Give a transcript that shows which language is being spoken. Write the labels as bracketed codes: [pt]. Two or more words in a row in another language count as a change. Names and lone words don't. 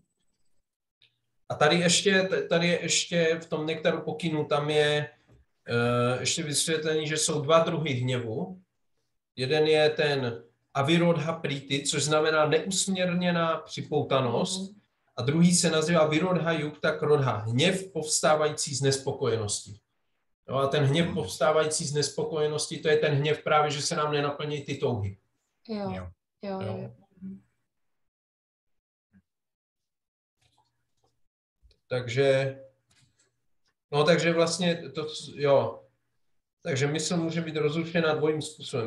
[cs] A tady je ještě v tom nektaru pokynu, tam je ještě vysvětlení, že jsou 2 druhy hněvu. Jeden je ten [sa] avirodha priti, [cs] což znamená neusměrněná připoutanost, a druhý se nazývá [sa] virodha yukta krodha, [cs] hněv povstávající z nespokojenosti. No a ten hněv povstávající z nespokojenosti, to je ten hněv právě, že se nám nenaplní ty touhy. Jo. Takže vlastně takže mysl může být rozlučněna 2 způsobem.